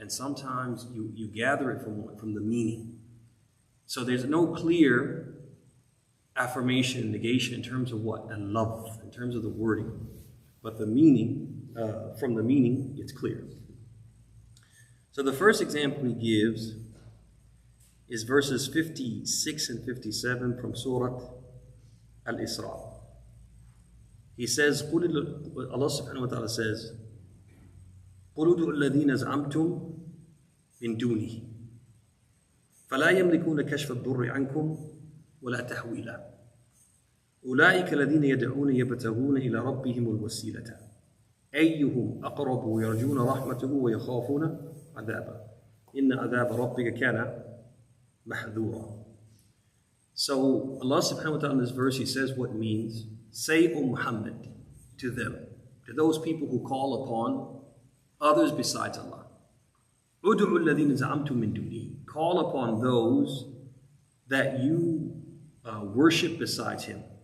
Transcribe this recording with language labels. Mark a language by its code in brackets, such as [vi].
[en] And sometimes you gather it from the meaning. So there's no clear affirmation and negation in terms of what? A love, in terms of the wording. But the meaning, from the meaning, it's clear. So the first example he gives is verses 56 and 57 from Surah Al-Isra. [ar] He says, Allah subhanahu wa ta'ala says, قُلُوا ادْعُوا الَّذِينَ زَعَمْتُمْ مِن دُونِهِ فَلَا يَمْلِكُونَ كَشْفَ الضُّرِّ عَنْكُمْ وَلَا تَحْوِيلًا أُولَٰئِكَ الَّذِينَ يَدْعُونَ يَبْتَغُونَ إِلَى رَبِّهِمُ الْوَسِيلَةَ أَيُّهُمْ أَقْرَبُ وَيَرْجُونَ رَحْمَتَهُ وَيَخَافُونَ عَذَابَهُ إِنَّ عَذَابَ رَبِّكَ كَانَ مَحْذُورًا. [en] So Allah subhanahu wa ta'ala in this verse, he says what means, say, O Muhammad, to them, to those people who call upon others besides Allah. [ar] Ud'u alladhina za'amtum min dunihi. [en] Call upon those that you worship besides Him.